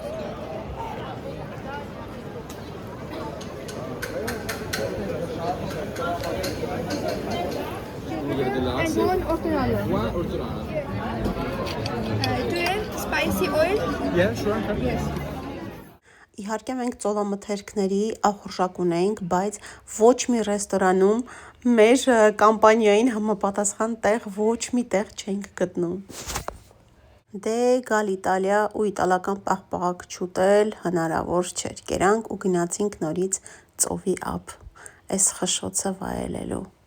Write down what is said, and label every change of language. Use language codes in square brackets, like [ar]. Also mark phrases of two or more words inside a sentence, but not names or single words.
[en] And one ortoralo. One ortoralo. Do you have spicy oil? Yeah, sure. Yes. [hy] Իհարկե մենք ծովամթերքների ախորժակ ունենք, բայց ոչ մի ռեստորանում մեր կամպանիային համապատասխան տեղ ոչ մի տեղ չենք գտնում։ Դե գալ Իտալիա ու իտալական պաղպաղակ չուտել հնարավոր չէր։ Կերանք ու գնացինք նորից ծովի ափ, այս խշշոցը վայելելու։